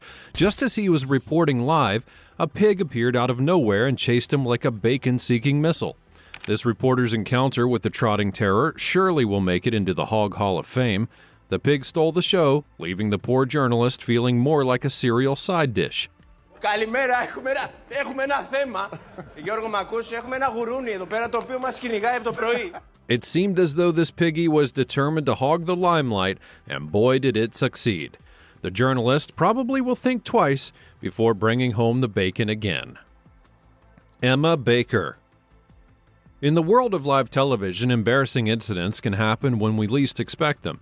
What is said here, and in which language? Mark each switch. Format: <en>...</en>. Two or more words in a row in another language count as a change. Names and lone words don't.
<en>Just as he was reporting live, a pig appeared out of nowhere and chased him like a bacon-seeking missile. This reporter's encounter with the trotting terror surely will make it into the Hog Hall of Fame. The pig stole the show, leaving the poor journalist feeling more like a cereal side dish.</en> <el>Καλημέρα, έχουμε ένα θέμα. Γιώργο, μ' ακούς, έχουμε ένα γουρούνι εδώ πέρα το οποίο μας κυνηγάει από το πρωί.</el> <en>It seemed as though this piggy was determined to hog the limelight, and boy did it succeed. The journalist probably will think twice before bringing home the bacon again. Emma Baker. In the world of live television, embarrassing incidents can happen when we least expect them.</en>